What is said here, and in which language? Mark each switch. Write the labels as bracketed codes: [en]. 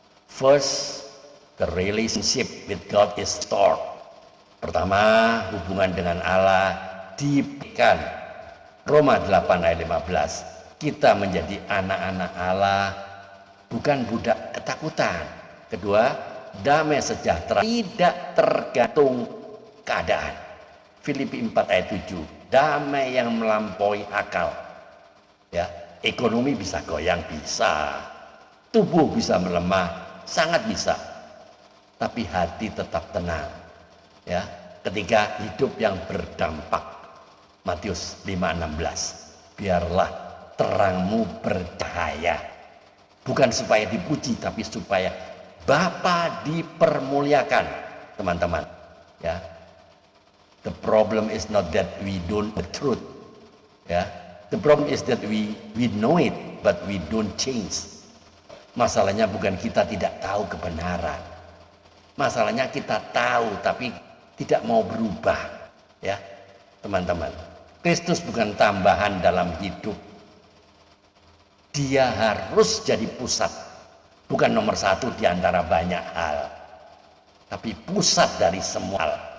[en] First, the relationship with God is restored. [id] Pertama, hubungan dengan Allah diberikan. Roma 8 ayat 15. Kita menjadi anak-anak Allah, bukan budak ketakutan. Kedua, damai sejahtera tidak tergantung keadaan. Filipi 4 ayat 7. Damai yang melampaui akal. Ya, ekonomi bisa goyang, bisa. Tubuh bisa melemah, sangat bisa. Tapi hati tetap tenang. Ya, ketika hidup yang berdampak. Matius 5:16. Biarlah terangmu bercahaya, bukan supaya dipuji tapi supaya Bapa dipermuliakan. Teman-teman ya, [en] the problem is not that we don't the truth ya, the problem is that we know it but we don't change. [id] Masalahnya bukan kita tidak tahu kebenaran, masalahnya kita tahu tapi tidak mau berubah ya. Teman-teman, Kristus bukan tambahan dalam hidup. Dia harus jadi pusat, bukan nomor satu di antara banyak hal, tapi pusat dari semua hal.